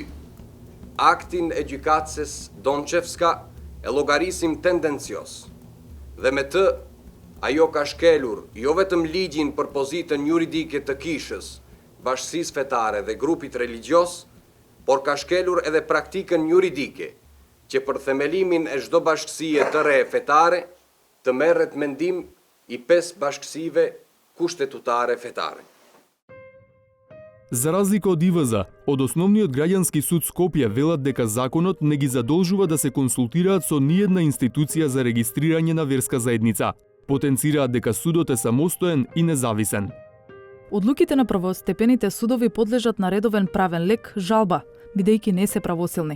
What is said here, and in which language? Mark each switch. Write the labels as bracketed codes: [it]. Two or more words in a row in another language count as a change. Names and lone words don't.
[sq] Aktin e gjykatëses Donçevska e llogarisim tendencios dhe me të ajo ka shkelur jo vetëm ligjin për pozitën juridike të kishës, Bashkisë Fetare dhe grupit religjos, por ka shkelur edhe praktikën juridike, që për themelimin e çdo bashkësie të re fetare të merret mendim i 5 bashkësive kushtetutare fetare. [mk] За разлика од ИВЗ, од основниот граѓански суд Скопје велат дека законот не ги задолжува да се консултираат со ниедна институција за регистрирање на верска заедница. Потенцираат дека судот е самостоен и независен. Одлуките на првостепените судови подлежат на редовен правен лек, жалба, бидејќи не се правосилни.